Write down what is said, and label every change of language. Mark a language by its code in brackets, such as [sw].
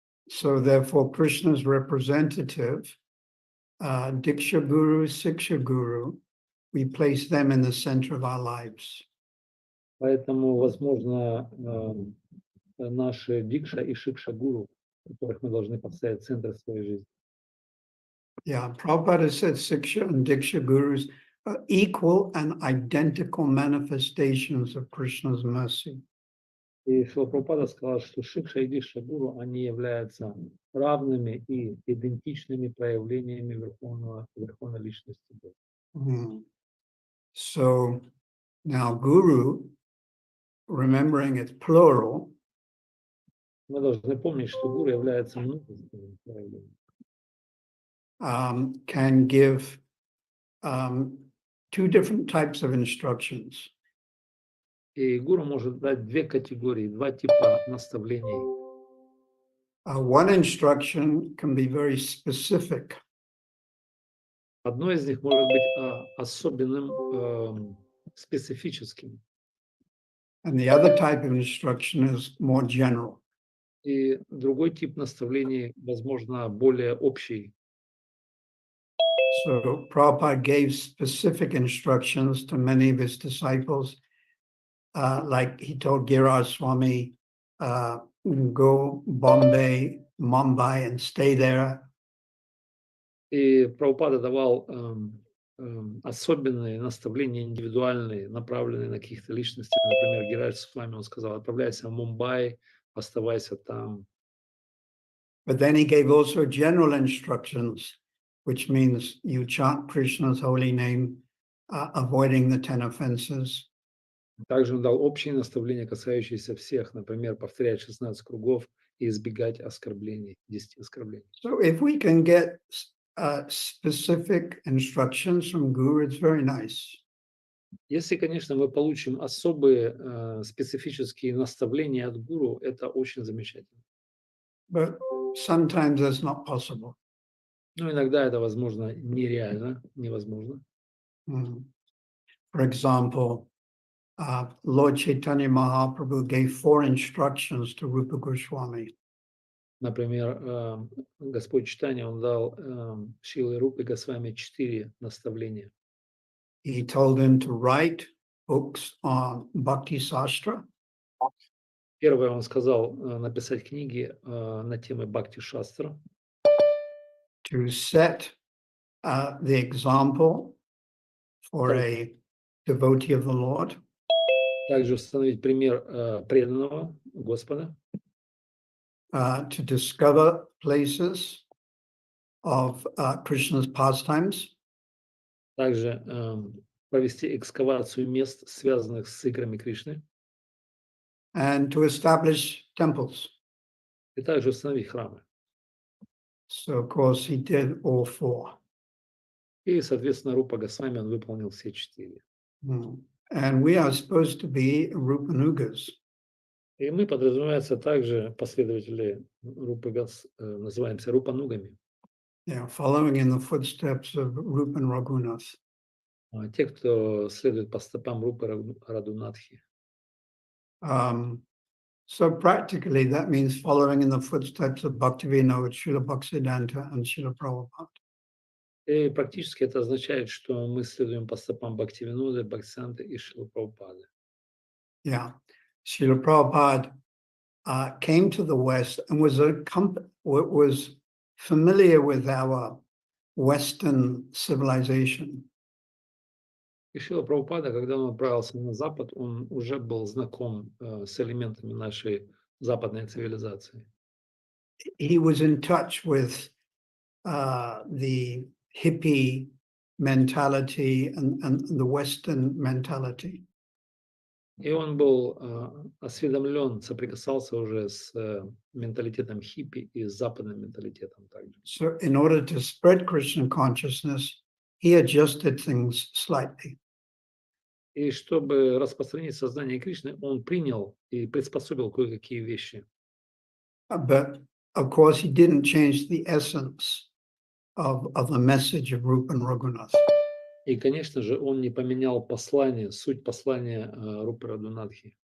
[en] So therefore, Krishna's representative, Diksha Guru, Siksha Guru, we place them in the center of our lives. [ru] Поэтому, возможно, наши Дикша и Шикша Гуру, которых мы должны поставить в центр своей жизни. [en] Yeah, Prabhupada said Siksha and Diksha Gurus are equal and identical manifestations of Krishna's mercy. [ru] И Шрила Прабхупада сказал, что Шикша и Дикша Гуру, они являются равными и идентичными проявлениями Верховной Личности Бога. [en] So now Guru, remembering it's plural, [ru] мы должны помнить, что Гуру является множественным проявлением. [en] Can give two different types of instructions. [ru] И Гуру может дать две категории, два типа наставлений. [en] One instruction can be very specific. [ru] Одно из них может быть особенным, специфическим. [en] And the other type of instruction is more general. [ru] И другой тип наставлений, возможно, более общий. [en] So Prabhupada gave specific instructions to many of his disciples. Like he told Giriraj Swami, go Bombay, Mumbai and stay there. [ru] И Прабхупада давал особенные наставления, индивидуальные, направленные на каких-то личностей. Например, Гирирадж Свами, он сказал: отправляйся в Мумбай, оставайся там. [en] But then he gave also general instructions, which means you chant Krishna's holy name, avoiding the 10 offenses. [ru] Также он дал общие наставления, касающиеся всех, например, повторять 16 кругов и избегать оскорблений, 10 оскорблений. [en] So if we can get specific instructions from Guru, it's very nice. [ru] Если, конечно, мы получим особые специфические наставления от Гуру, это очень замечательно. [en] But sometimes that's not possible. [ru] Но иногда это, возможно, нереально, невозможно. [en] For example, Lord Chaitanya Mahaprabhu gave 4 instructions to Rupa Goswami. [ru] Например, Господь Чайтанья, он дал Шриле Рупе Госвами 4 наставления. [en] He told him to write books on Bhakti Sastra. [ru] Первое, он сказал написать книги на темы Бхакти-шастра, [en] to set the example for a devotee of the Lord, [ru] также установить пример преданного Господа, [en] to discover places of Krishna's pastimes, [ru] также провести экскавацию мест, связанных с икрами Кришны, [en] and to establish temples. [ru] и также установить храмы. [en] So, of course, he did all four. [ru] И, соответственно, Рупа Госвами, он выполнил все 4. [en] And we are supposed to be Rupanugas. [ru] И мы, подразумевается, также последователи Рупы называемся Рупанугами. [en] Yeah, following in the footsteps of Rupa and Raghunath. [ru] Те, кто следует по стопам Рупы Радунатхи. [en] So practically, that means following in the footsteps of Bhaktivinoda, Srila Bhaktisiddhanta, and Srila Prabhupada. [ru] И практически это означает, что мы следуем по стопам Бхактивиноды, Бхактисиданты и Шрилы Прабхупады. [en] Yeah, Srila Prabhupada came to the West and was familiar with our Western civilization. [ru] И Шрила Прабхупада, когда он отправился на Запад, он уже был знаком с элементами нашей западной цивилизации. [en] He was in touch with the hippie mentality and the Western mentality. [ru] И он был осведомлен, соприкасался уже с менталитетом хиппи и с западным менталитетом также. [en] So in order to spread Krishna consciousness, he adjusted things slightly. [ru] И чтобы распространить сознание Кришны, он принял и приспособил кое-какие вещи. [en] But of course, he didn't change the essence of the message of Rupa and Raghunath. [ru] И, конечно же, он не поменял послание, суть послания Рупы Радунатхи.